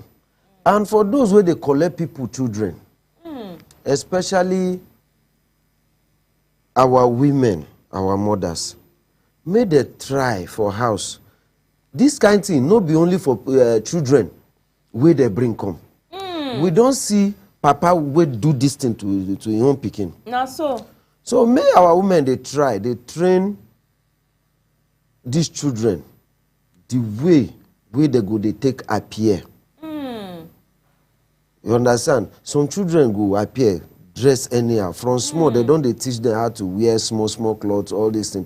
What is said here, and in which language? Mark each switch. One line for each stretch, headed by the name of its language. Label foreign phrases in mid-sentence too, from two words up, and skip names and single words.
Nigerian Pidgin: And for those where they collect people children, especially our women, our mothers, may they try for house. This kind of thing no be only for children where they bring come. We don't see papa will do this thing to your own pikin. Na so. So may our women they try, they train these children the way they go they take appear. You understand? Some children go appear dress anyhow. From small, they teach them how to wear small clothes, all these things.